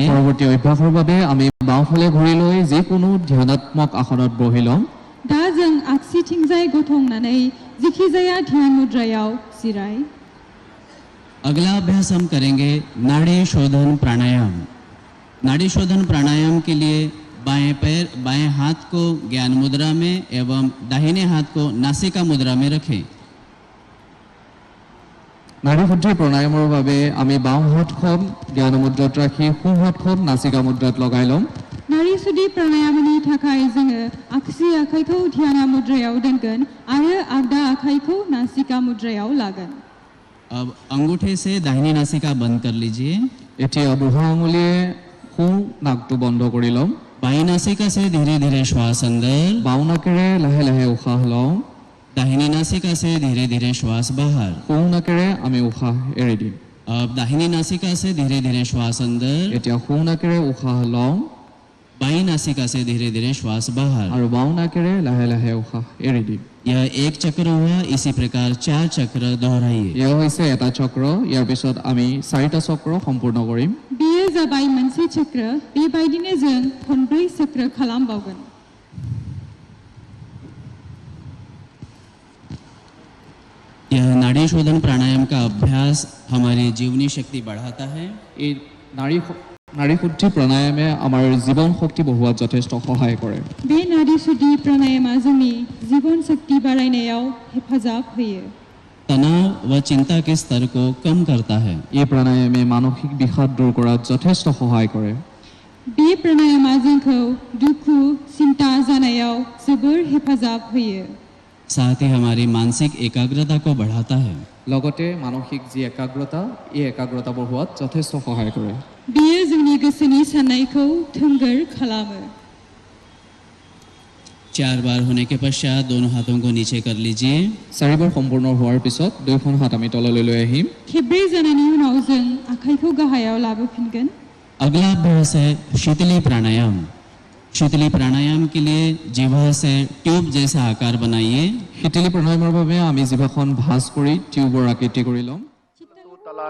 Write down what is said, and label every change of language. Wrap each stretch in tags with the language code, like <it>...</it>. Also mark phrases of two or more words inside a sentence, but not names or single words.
<as>পৰৱৰ্তী অভ্যাসৰ বাবে আমি বাওঁফালে ঘূৰি লৈ যিকোনো ধ্যানাত্মক আসনত বহি ল'ম।</as> <brx>दा जों आगसिथिंजाय गसंनानै जेखिजाया ध्यान मुद्रायाव जिराय।</brx> <hi>अगला अभ्यास हम करेंगे नाड़ी शोधन प्राणायाम। नाड़ी शोधन प्राणायाम के लिए बाएं पैर बाएं हाथ को ज्ञान मुद्रा में एवं दाहिने हाथ को नासिका मुद्रा में रखें।</hi> <as>নাড়ী শুদ্ধি প্ৰণায়ামৰ বাবে আমি বাওঁ হাতখন জ্ঞান মুদ্ৰাত ৰাখি সোঁ হাতখন নাচিকা মুদ্ৰাত লগাই ল'ম।</as> <brx>नाड़ी शुद्धि प्राणायामनि थाखाय जोङो आगसि आखाइखौ ध्यान मुद्रायाव दोनगोन आरो आगदा आखाइखौ नासिका मुद्रायाव लागोन।</brx> <hi>अब अंगूठे से दाहिनी नासिका बंद कर लीजिए।</hi> <as>এতিয়া বুঢ়া আঙুলিয়ে সোঁ নাকটো বন্ধ কৰি ল'ম।</as> <hi>बाईं नासिका से धीरे धीरे श्वास अंदर,</hi> <as>বাওঁ নাকেৰে লাহে লাহে উশাহ লওঁ।</as> <hi>दाहिनी नासिका से धीरे धीरे श्वास बाहर।</hi> <as>সোঁ নাকেৰে আমি উশাহ এৰি দিম।</as> <hi>अब दाहिनी नासिका से धीरे धीरे श्वास अंदर,</hi> <as>এতিয়া সোঁ নাকেৰে উশাহ লওঁ</as> <hi>बाईं नासिका से धीरे धीरे श्वास बाहर।</hi> <as>আৰু বাওঁ নাকেৰে লাহে লাহে উশাহ এৰি দিম।</as> <hi>यह एक चक्र हुआ। इसी प्रकार 4 चक्र दोहराइए।</hi> <as>এয়া হৈছে এটা চক্ৰ। ইয়াৰ পিছত আমি 4টা চক্ৰ সম্পূৰ্ণ কৰিম।</as> <brx>बेयो जाबाय मोनसे चक्र। बेबायदिनो जों खनब्रै चक्र खालामबावगोन।</brx> <hi>यह नाड़ी शोधन प्राणायाम का अभ्यास हमारी जीवनी शक्ति बढ़ाता है।</hi> <as>এই নাড়ী শুদ্ধি প্ৰণায়ামে আমাৰ জীৱন শক্তি বঢ়োৱাত যথেষ্ট সহায় কৰে।</as> <brx>बे नाड़ी शुद्धि प्राणायामा जोंनि जीवन शक्ति बारायनायाव हेफाजाब होयो।</brx> <hi>तनाव व चिंता के स्तर को कम करता है।</hi> <as>এই প্ৰণায়ামে মানসিক বিষাদ দূৰ কৰাত যথেষ্ট সহায় কৰে।</as> <brx>बे प्राणायामा जोंखौ दुखु चिन्ता जानायाव जोबोर हेफाजाब होयो।</brx> <hi>साथ ही हमारी मानसिक एकाग्रता को बढ़ाता है।</hi> <as>লগতে মানসিক যি একাগ্ৰতা এই একাগ্ৰতা বঢ়োৱাত যথেষ্ট সহায় কৰে।</as> <brx>बेयो जोंनि गोसोनि साननायखौ थोंगोर खालामो।</brx> <hi>4 बार होने के पश्चात दोनों हाथों को नीचे कर लीजिए।</hi> <as>4বাৰ সম্পূৰ্ণ হোৱাৰ পিছত দুয়োখন হাত আমি তললৈ লৈ আহিম।</as> <brx>खेब्रै जानायनि उनाव जों आखाइखौ गाहायाव लाबोफिनगोन।</brx> <hi>अगला अभ्यास है शीतली प्राणायाम। शीतली प्राणायाम के लिए जिह्वा से ट्यूब जैसा आकार बनाइए।</hi> <as>শীতলী প্ৰণায়ামৰ বাবে আমি জিভাখন ভাঁজ কৰি টিউবৰ আকৃতি কৰি ল'ম।</as>